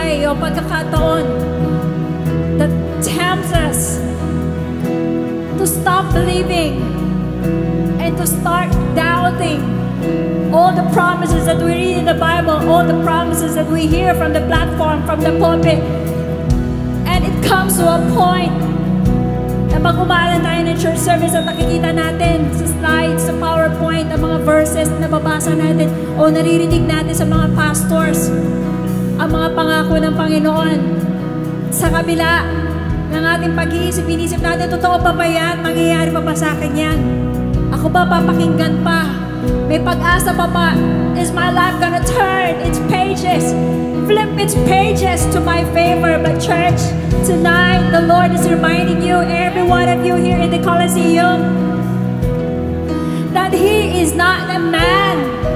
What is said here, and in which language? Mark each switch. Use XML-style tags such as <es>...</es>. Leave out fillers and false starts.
<tl>o pagkakataon</tl> <en>that tempts us to stop believing and to start doubting all the promises that we read in the Bible, all the promises that we hear from the platform, from the pulpit. And it comes to a point</en> <tl>na pag umalan tayo ng church service at nakikita natin sa slides, sa PowerPoint, ang mga verses na nababasa natin o naririnig natin sa mga pastors, ang mga pangako ng Panginoon. Sa kabila ng ating pag-iisip, inisip natin, totoo pa ba yan? Mangyayari pa ba sa akin yan? Ako ba papakinggan pa? May pag-asa pa ba?</tl> <en>Is my life gonna turn its pages? Flip its pages to my favor. But church, tonight the Lord is reminding you, every one of you here in the Colosseum, that He is not a man.</en>